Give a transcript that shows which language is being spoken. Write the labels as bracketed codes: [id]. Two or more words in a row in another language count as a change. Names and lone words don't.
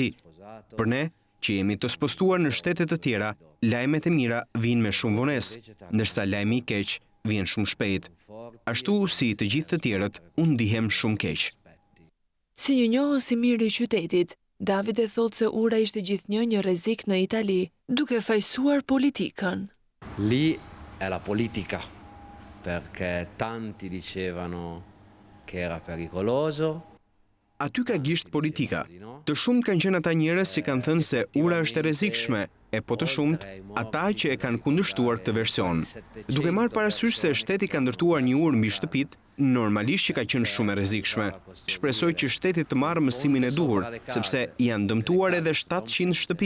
[sq] Për ne, që jemi të spostuar në shtete të tjera, lajmet e mira vijnë me shumë vonesë, ndërsa lajmi i keq vjen shumë shpejt. Ashtu si të gjithë të tjerët, unë ndihem shumë keq. Si një njohës i mirë i qytetit, Davide thotë se ura ishte gjithnjë një rrezik në Itali, duke fajsuar politikën. [it] Lì è la politica, perché tanti dicevano che era pericoloso. [sq] Aty ka gisht politika. Të shumt kanë qenë ata njerëz që kanë thënë se ura është e rrezikshme, e po të shumt ata që e kanë kundërshtuar këtë version. Duke marrë parasysh se shteti ka ndërtuar një urë mbi shtëpit, normalisht që ka qenë shumë e rrezikshme. Shpresoj që shteti të marrë mësimin e duhur, sepse janë dëmtuar edhe 700 shtëpi.